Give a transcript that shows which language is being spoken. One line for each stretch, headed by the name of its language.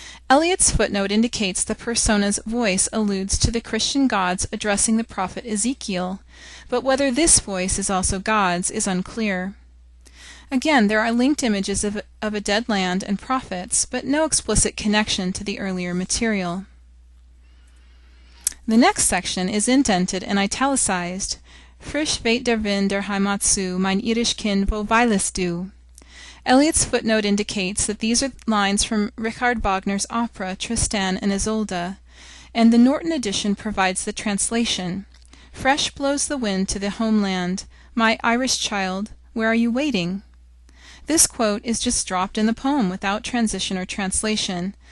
English: Eliot's footnote indicates the persona's voice alludes to the Christian gods addressing the prophet Ezekiel, but whether this voice is also God's is unclear. Again, there are linked images of a dead land and prophets, but no explicit connection to the earlier material. The next section is indented and italicized.
German: Frisch weht der Wind der Heimat zu, mein irisch Kind, wo weilest du?
English: Eliot's footnote indicates that these are lines from Richard Wagner's opera Tristan and Isolde, and the Norton edition provides the translation. Fresh blows the wind to the homeland. My Irish child, where are you waiting? This quote is just dropped in the poem without transition or translation.